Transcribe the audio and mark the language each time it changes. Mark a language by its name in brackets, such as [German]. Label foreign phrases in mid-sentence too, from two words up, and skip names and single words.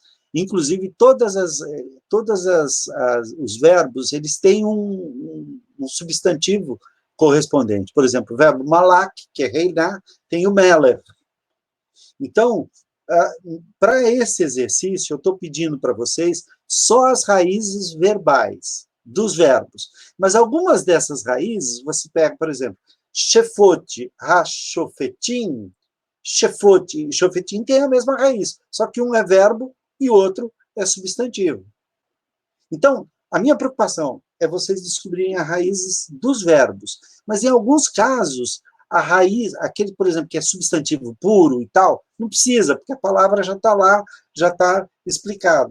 [Portuguese] Inclusive, os verbos, eles têm um substantivo correspondente. Por exemplo, o verbo malak, que é reinar, tem o meler. Então, para esse exercício, eu estou pedindo para vocês só as raízes verbais dos verbos. Mas algumas dessas raízes, você pega, por exemplo, [Hebrew] שפט, השפטים, [Portuguese] shefot e shofetim têm a mesma raiz, só que um é verbo e o outro é substantivo. Então, a minha preocupação é vocês descobrirem as raízes dos verbos. Mas, em alguns casos, a raiz, aquele, por exemplo, que é substantivo puro e tal, não precisa, porque a palavra já está lá, já está explicada.